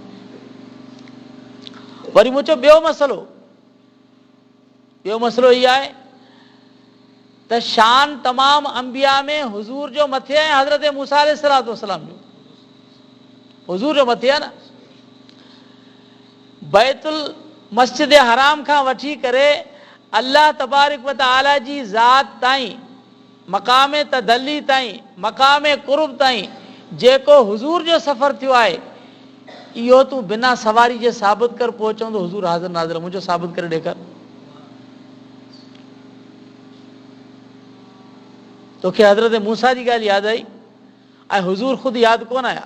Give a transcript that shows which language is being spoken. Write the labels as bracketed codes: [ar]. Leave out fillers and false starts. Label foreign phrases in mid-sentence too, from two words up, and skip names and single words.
[sd] वरी मूं चयो ॿियो मसइलो इहो आहे त शान तमामु अंबिया में हुज़ूर जो मथे आहे, हज़रत मूसा [ar] عليه الصلاة والسلام [sd] जो हुज़ूर जो मथे आहे न। बैतुल मस्जिद हराम खां वठी करे [ar] الله تبارك وتعالى [sd] जी ज़ात ताईं, मक़ाम तदल्ली ताईं, मक़ाम क़ुर्ब ताईं जेको हुज़ूर जो सफ़र थियो आहे, इहो तूं बिना सवारी जे साबित कर पहुचंदो हुज़ूर हाज़िर नाज़िर। मुंहिंजो साबित करे ॾेखार। तोखे हज़रत मूसा जी ॻाल्हि यादि आई ऐं हुज़ूर ख़ुदि यादि कोन आया।